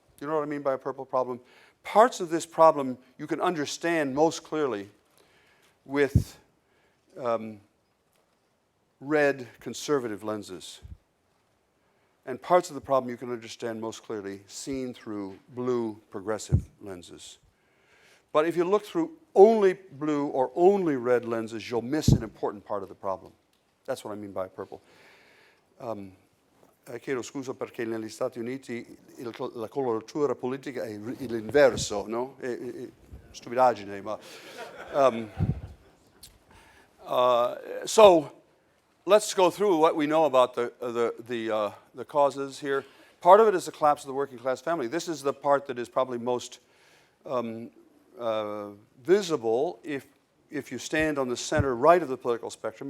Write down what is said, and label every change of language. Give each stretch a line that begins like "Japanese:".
English: You know what I mean by a purple problem? Parts of this problem you can understand most clearly with red conservative lenses. And parts of the problem you can understand most clearly seen through blue progressive lenses. But if you look through only blue or only red lenses, you'll miss an important part of the problem. That's what I mean by purple.
Italian: Chiedo scusa perché negli Stati Uniti la coloratura politica è l'inverso, no? Stupidaggine, ma...
English: So let's go through what we know about the causes here. Part of it is the collapse of the working class family. This is the part that is probably most visible if you stand on the center right of the political spectrum.